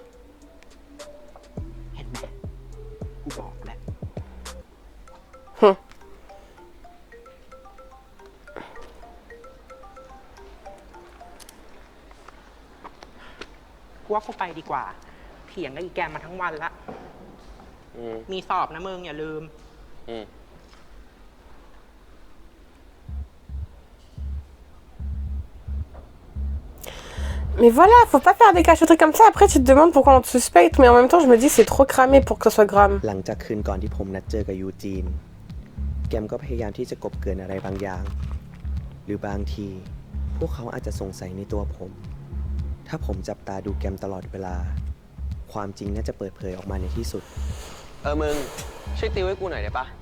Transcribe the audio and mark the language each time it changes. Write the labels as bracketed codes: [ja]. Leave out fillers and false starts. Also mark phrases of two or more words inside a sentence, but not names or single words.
[th] เห็นไหมกูบอกแล้ว กูว่ากูไปดีกว่าเถียงกับอีแกมมาทั้งวันละมีสอบนะมึงอย่าลืม [fr] Mais voilà, faut pas faire des cachotteries comme ça. Après, tu te demandes pourquoi on te suspecte, mais en même temps, je me dis c'est trop cramé pour que ça soit Graham. [th] หลังจากคืนก่อนที่ผมนัดเจอกับยูจีน แกมก็พยายามที่จะกลบเกลื่อนอะไรบางอย่าง หรือบางทีพวกเขาอาจจะสงสัยในตัวผม ถ้าผมจับตาดูแกมตลอดเวลา ความจริงน่าจะเปิดเผยออกมาในที่สุด มึงช่วยติวให้กูหน่อยได้ปะ